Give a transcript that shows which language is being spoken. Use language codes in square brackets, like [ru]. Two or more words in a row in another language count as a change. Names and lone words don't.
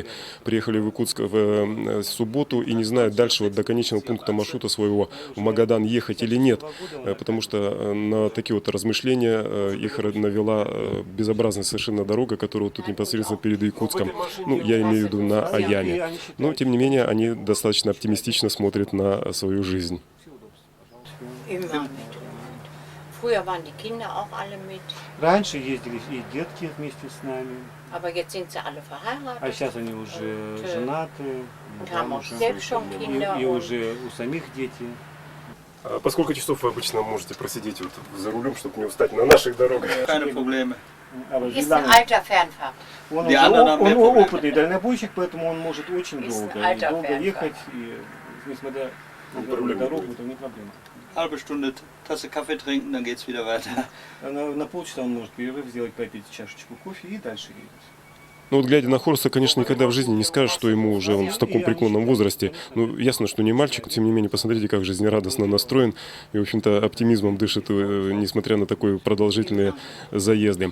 [ru] Приехали в Якутск в субботу и не знают дальше вот до конечного пункта маршрута своего в Магадан ехать или нет. Потому что на такие вот размышления их навела безобразная совершенно дорога, которая вот тут непосредственно перед Якутском. Ну, я имею в виду на Аяме. Но, тем не менее, они достаточно оптимистично смотрят на свою жизнь. [de] Früher waren die Kinder auch alle mit. [ru] Раньше ездили и детки вместе с нами, [de] Aber jetzt sind sie alle verheiratet. [ru] а сейчас они уже женаты, [de] Und haben auch selbst schon Kinder. [ru] и уже у самих дети. По сколько часов вы обычно можете просидеть вот за рулем, чтобы не устать на наших дорогах? [de] Keine Probleme. Ist ein alter Fernfahrt. [ru] Он [de] Die anderen haben mehr [ru] он [de] Probleme. [ru] опытный дальнобойщик, поэтому он может очень долго [de] Alter [ru] ехать, и несмотря на дорогу, это не проблема. [de] Halbe Stunde Tasse Kaffee trinken, dann geht's wieder weiter. [ru] На полчаса он может перерыв сделать, попить чашечку кофе и дальше едет. Ну вот глядя на Хорса, конечно, никогда в жизни не скажешь, что ему уже он в таком преклонном возрасте. Ну, ясно, что не мальчик, тем не менее, посмотрите, как жизнерадостно настроен и, в общем-то, оптимизмом дышит, несмотря на такие продолжительные заезды.